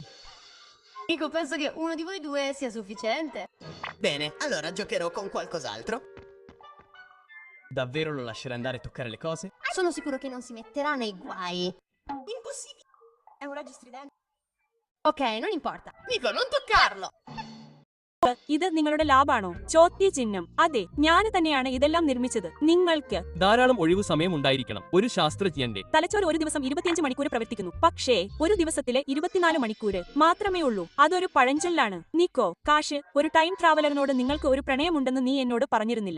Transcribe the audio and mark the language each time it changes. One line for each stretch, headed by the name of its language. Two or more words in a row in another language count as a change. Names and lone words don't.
Italian: Nico, penso che uno di voi due sia sufficiente. Bene, allora giocherò con qualcos'altro. Davvero lo lascerai andare a toccare le cose? Sono sicuro che non si metterà nei guai. Impossibile. È un raggio stridente. Ok, non importa. Nico, non toccarlo!
Malayalam: ഇത് നിങ്ങളുടെ ലാബാണോ? ചോദ്യചിഹ്നം. അതെ, ഞാൻ തന്നെയാണ് ഇതെല്ലാം നിർമ്മിച്ചത്. നിങ്ങൾക്ക് ധാരാളം ഒഴിവു സമയം ഉണ്ടായിരിക്കണം ഒരു ശാസ്ത്രജ്ഞന്റെ. തലച്ചോറ് ഒരു ദിവസം 25 മണിക്കൂർ പ്രവർത്തിക്കുന്നു. പക്ഷേ ഒരു ദിവസത്തിലെ 24 മണിക്കൂർ മാത്രമേ ഉള്ളൂ. അതൊരു പഴഞ്ചൊല്ലാണ്. നിക്കോ, കാശ്, ഒരു
English: time traveller
Malayalam: നിങ്ങൾക്ക് ഒരു പ്രണയമുണ്ടെന്ന് നീ എന്നോട് പറഞ്ഞിരുന്നില്ല.